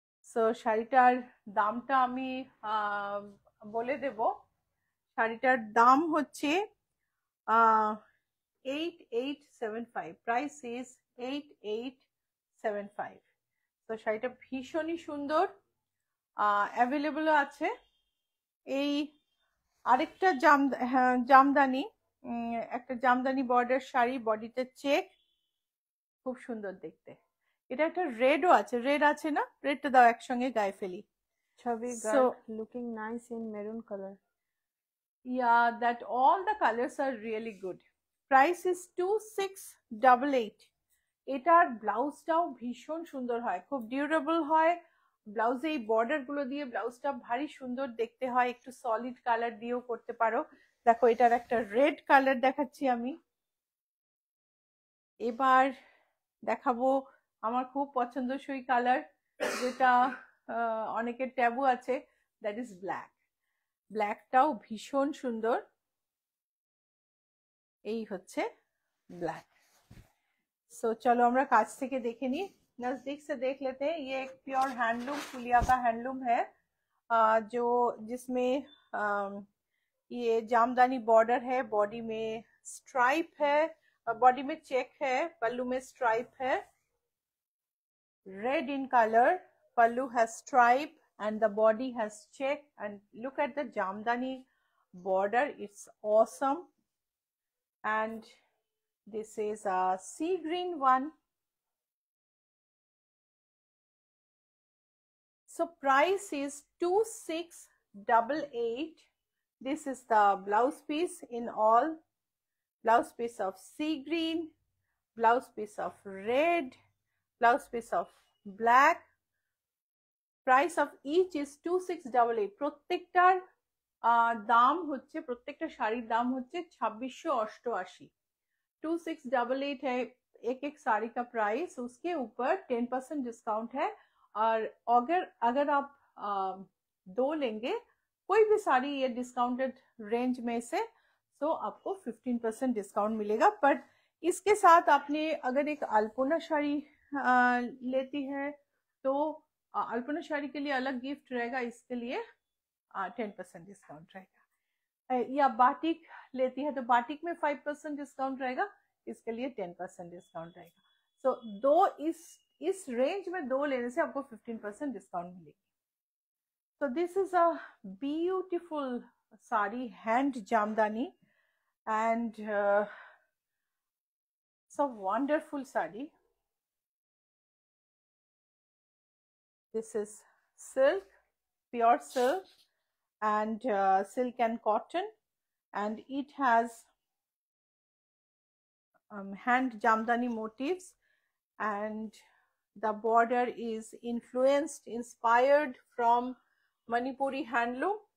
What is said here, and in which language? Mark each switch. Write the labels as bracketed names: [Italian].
[Bangla] So শাড়িটার দামটা আমি বলে দেব। শাড়িটার দাম হচ্ছে 8875, [English] price is 8875। [Bangla] তো শাড়িটা ভীষণই সুন্দর, অ্যাভেলেবল আছে। এই আরেকটা জামদানি, একটা জামদানি বর্ডার শাড়ি, বডিতে চেক, খুব সুন্দর দেখতে। এটা একটা রেডও আছে, রেড আছে না, রেডটা দাও একসঙ্গে গায়ে ফেলি। [English] Chubby girl looking nice in maroon color. Yeah, that all the colors are really good. Price is 2688। [Bangla] এটার ব্লাউজটাও ভীষণ সুন্দর হয়, খুব ডিউরেবল হয়। ব্লাউজে এই বর্ডার গুলো দিয়ে ব্লাউজটা ভারী সুন্দর দেখতে হয়, একটু সলিড কালার দিয়েও করতে পারো। দেখো এটার একটা রেড কালার দেখাচ্ছি আমি। এবার দেখাবো আমার খুব পছন্দসই কালার, যেটা অনেকের ট্যাবু আছে, [English] That is black. [Bangla] ব্ল্যাকটাও ভীষণ সুন্দর। এই হচ্ছে ব্ল্যাক। [Hindi] सो चलो [Bangla] আমরা কাছ থেকে দেখে নি, [Hindi] नजदीक से देख लेते हैं। ये एक प्योर हैंडलूम, फुलिया का हैंडलूम है, जो जिसमें ये जामदानी बॉर्डर है, बॉडी में स्ट्राइप है, बॉडी में चेक है, पल्लू में स्ट्राइप है, red in colour, pallu [English] has stripe and the body has check, and look at the jamdani border, it's awesome। And this is a sea green one। So price is 2688। This is the blouse piece in all, blouse piece of sea green, blouse piece of red, blouse piece of black। Price of each is 2688। [Bangla] প্রত্যেকটার দাম হচ্ছে, প্রত্যেকটা শাড়ির দাম হচ্ছে 2688। [Hindi] 2688 है एक एक साड़ी का प्राइस, उसके ऊपर 10% डिस्काउंट है। और अगर आप 2 लेंगे कोई भी साड़ी ये डिस्काउंटेड रेंज में से, तो आपको 15% डिस्काउंट मिलेगा। पर इसके साथ आपने अगर एक अल्पना शाड़ी लेती है तो अल्पना शाड़ी के लिए अलग गिफ्ट रहेगा, इसके लिए 10% डिस्काउंट रहेगा। या बाटिक लेती है तो बाटिक में 5% डिस्काउंट रहेगा, इसके लिए 10% डिस्काउंट रहेगा। सो दो इस रेंज में 2 लेने से आपको 15% डिस्काउंट मिलेगी। [English] So this is a beautiful sari, hand jamdani, and it's a wonderful sari। This is silk, pure silk, and silk and cotton, and it has hand jamdani motifs, and the border is inspired from Manipuri handloom,